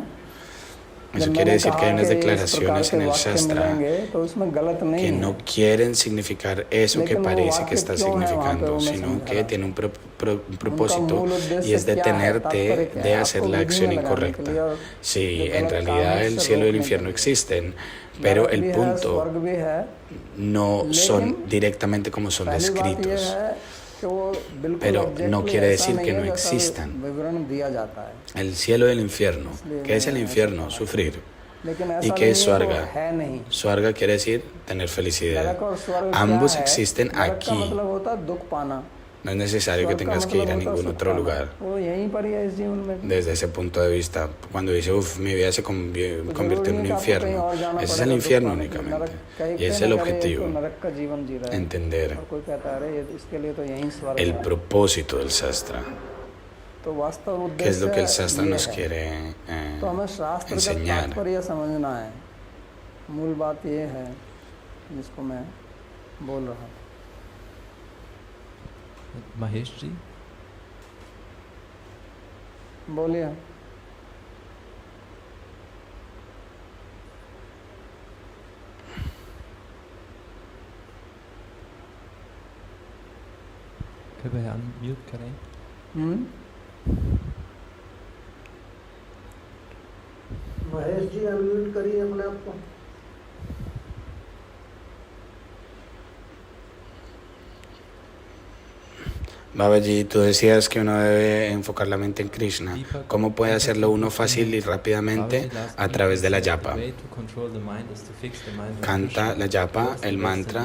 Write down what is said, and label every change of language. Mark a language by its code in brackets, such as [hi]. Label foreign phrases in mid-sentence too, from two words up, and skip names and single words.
[es] Eso quiere decir que hay unas declaraciones en el Shastra que no quieren significar eso que parece que está significando, sino que tiene un propósito, y es detenerte de hacer la acción incorrecta. Si en realidad el cielo y el infierno existen, Pero [hi] नरक [es] el [hi] भी है, [es] punto [hi] स्वर्ग भी है, [es] no son directamente como son [hi] पहली बात ये [es] descritos, [hi] है कि वो बिल्कुल [es] pero exactly no quiere [hi] ऐसा [es] decir [hi] नहीं [es] que [hi] है [es] no [hi] जैसा [es] existan. [hi] विवरण दिया जाता है, [es] El cielo y el infierno. ¿Qué es el infierno? Sufrir. [hi] लेकिन [es] ¿Y [hi] ऐसा [es] qué [hi] नहीं [es] es [hi] है, वो [es] Swarga? [hi] है नहीं। [es] Swarga quiere decir tener felicidad. [hi] नरक और स्वर्ग क्या [es] Ambos [hi] है? [es] existen [hi] नरक का [es] aquí. [hi] मतलब होता है दुख पाना, [es] No es necesario que [hi] स्वर्ग का [es] tengas que ir a [hi] मतलब होता है [es] ningún [hi] सुख [es] otro [hi] पाना। [es] lugar. [hi] वो यहीं पर ही है इस जीवन में। [es] Desde ese punto de vista, cuando dice, uff, mi vida se convirtió en un infierno, ese es el infierno únicamente. Y ese es el objetivo, [hi] नरक का जीवन जी रहा है, [es] entender [hi] और कोई कहता है अरे इसके लिए तो यहीं स्वर्ग [es] el [hi] है। [es] propósito del sastra, [hi] तो वास्तव [es] qué es lo que el [hi] उद्देश्य [es] sastra [hi] ये [es] nos [hi] है। [es] quiere [hi] तो हमें शास्त्र का [es] enseñar. [hi] तात्पर्य समझना है। मूल बात ये है जिसको मैं बोल रहा था। महेश जी, बोलिए। कृपया अनम्यूट करें। महेश जी अनम्यूट करिए अपने आप को। [es] Babaji, tú decías que uno debe enfocar la mente en Krishna. ¿Cómo puede hacerlo uno fácil y rápidamente? A través de la yapa. Canta la yapa, el mantra.